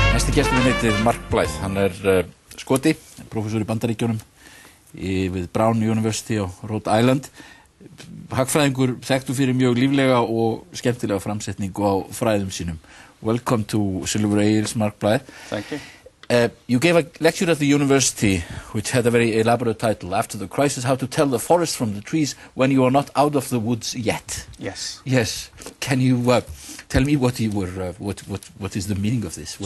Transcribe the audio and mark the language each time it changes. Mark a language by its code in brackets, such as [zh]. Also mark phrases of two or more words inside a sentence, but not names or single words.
[is] Næsti gesturinn heitir Mark Blyth. Hann skoti, prófessor í Bandaríkjunum við Brown University á Rhode Island. Hagfræðingur, þekktur fyrir mjög líflega og skemmtilega framsetningu á fræðum sínum. [en] Welcome to Silver Ales, Mark Blyth. Thank you. You gave a lecture at the university which had a very elaborate title, After the Crisis, How to Tell the Forest from the Trees When You Are Not Out of the Woods Yet. Yes. Yes. Can you tell me what you were, what is the meaning of this?